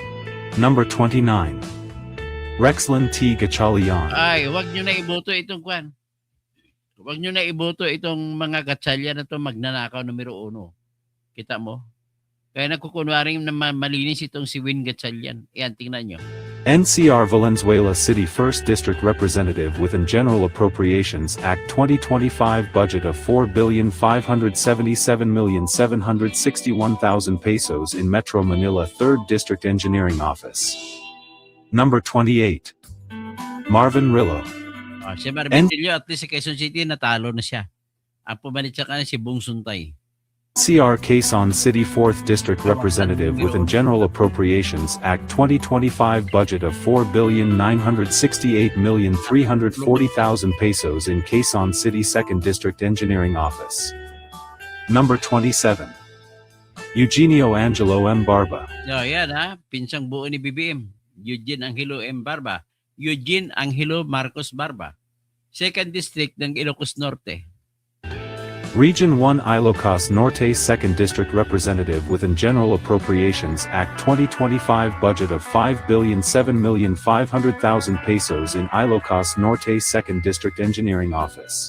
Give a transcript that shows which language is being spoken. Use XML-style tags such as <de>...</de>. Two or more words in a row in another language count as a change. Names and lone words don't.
<en>Number 29. Rexlin T. Gatchalian.</en> <tl>Ay, wag nyo na iboto itong kwan. Wag nyo na iboto itong mga gatsalya na to magnanakaw numero 1. Kita mo? Kaya nagkukunwaring na malinis itong si Win Gatchalian. Yan, tingnan nyo.</tl> <en>NCR Valenzuela City 1st District Representative within General Appropriations Act 2025 budget of 4,577,761,000 pesos in Metro Manila 3rd District Engineering Office. Number 28. Marvin Rillo.</en> <tl>Oh, si Marvin Rillo,</tl> <en>at least</en> <tl>sa Quezon City, natalo na siya. Ang pumalit sa kanya si Bong Suntay.</tl> <en>NCR Quezon City 4th District Representative within General Appropriations Act 2025 budget of 4,968,340,000 pesos in Quezon City 2nd District Engineering Office. Number 27. Eugenio Angelo M. Barba.</en> <tl>So, yan ha, pinsang buo ni BBM. Eugene Angelo M. Barba. Eugene Angelo Marcos Barba. 2nd District ng Ilocos Norte.</tl> <en>Region 1 Ilocos Norte 2nd District Representative within General Appropriations Act 2025 budget of 5,007,500,000 pesos in Ilocos Norte 2nd District Engineering Office.</en>